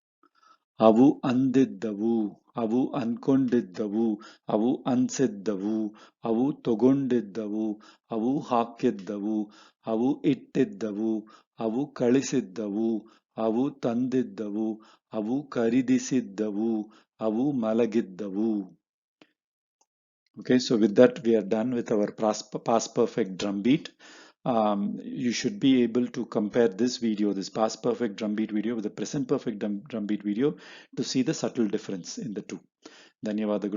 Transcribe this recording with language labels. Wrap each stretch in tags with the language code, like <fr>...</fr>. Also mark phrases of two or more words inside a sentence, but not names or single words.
<kn>ಅವು ಅಂದಿದ್ದವು, ಅವು ಅನ್ಕೊಂಡಿದ್ದವು, ಅವು ಅನ್ಸಿದ್ದವು, ಅವು ತಗೊಂಡಿದ್ದವು, ಅವು ಹಾಕಿದ್ದವು, ಅವು ಇಟ್ಟಿದ್ದವು, ಅವು ಕಳಿಸಿದ್ದವು, ಅವು ತಂದಿದ್ದವು, ಅವು ಖರೀದಿಸಿದ್ದವು, ಅವು ಮಲಗಿದ್ದವು.</kn> <en>Okay, so with that we are done with our past perfect drum beat. You should be able to compare this video, this past perfect drum beat video, with the present perfect drum beat video to see the subtle difference in the two.</en>